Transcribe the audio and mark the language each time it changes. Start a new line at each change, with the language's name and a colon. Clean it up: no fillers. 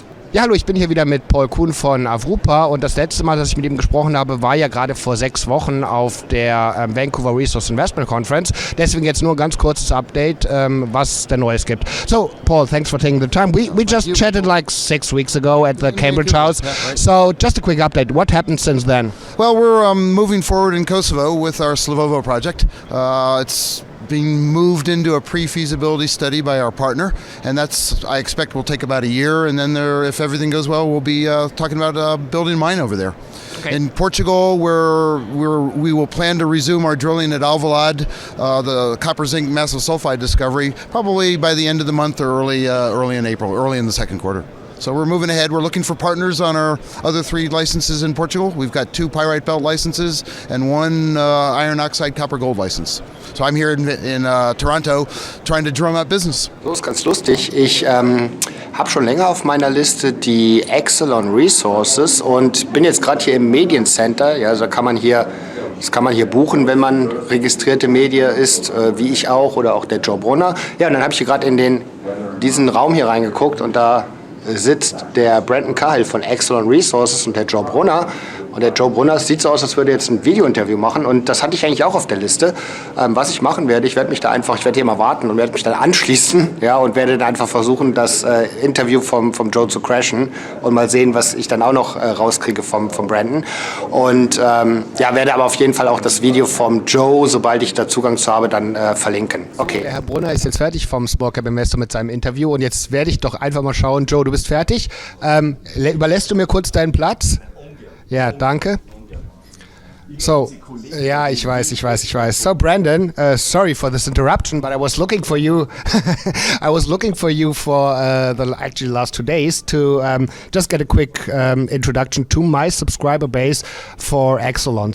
German: Ja, hallo, ich bin hier wieder mit Paul Kuhn von Avrupa und das letzte Mal, dass ich mit ihm gesprochen habe, war ja gerade vor 6 Wochen auf der Vancouver Resource Investment Conference. Deswegen jetzt nur ein ganz kurzes Update, was der Neues gibt.
English: So, Paul, thanks for taking the time. We just chatted like 6 weeks ago at the Cambridge House. So, just a quick update. What happened since then? Well, we're moving forward in Kosovo with our Slavovo project. It's being moved into a pre-feasibility study by our partner, and that's, I expect, will take about a year, and then if everything goes well, we'll be talking about building a mine over there. Okay. In Portugal, we will plan to resume our drilling at Alvalade, the copper zinc massive sulfide discovery, probably by the end of the month or early in April, early in the second quarter. So we're moving ahead. We're looking for partners on our other 3 licenses in Portugal. We've got 2 pyrite belt licenses and 1 iron oxide copper gold license. So I'm here in Toronto trying to drum up business.
German: So ist ganz lustig. Ich habe schon länger auf meiner Liste die Excellon Resources und bin jetzt gerade hier im Mediencenter. Ja, also das kann man hier buchen, wenn man registrierte Medien ist, wie ich auch oder auch der Joe Brunner. Ja, und dann habe ich hier gerade in diesen Raum hier reingeguckt und da sitzt der Cahill von Excellon Resources und der Joe Brunner. Und der Joe Brunner, es sieht so aus, als würde er jetzt ein Video-Interview machen. Und das hatte ich eigentlich auch auf der Liste. Was ich machen werde, ich werde hier mal warten und werde mich dann anschließen, ja, und werde dann einfach versuchen, das Interview vom Joe zu crashen und mal sehen, was ich dann auch noch rauskriege vom Brandon. Und werde aber auf jeden Fall auch das Video vom Joe, sobald ich da Zugang zu habe, dann verlinken. Okay. Der Herr Brunner ist jetzt fertig vom Small Cap Investor mit seinem Interview und jetzt werde ich doch einfach mal schauen. Joe, du bist fertig. Überlässt du mir kurz deinen Platz? Ja, danke. So, yeah, ich weiß.
English: So, Brandon, sorry for this interruption, but I was looking for you. I was looking for you for the actually last 2 days to just get a quick introduction to my subscriber base for Excellon.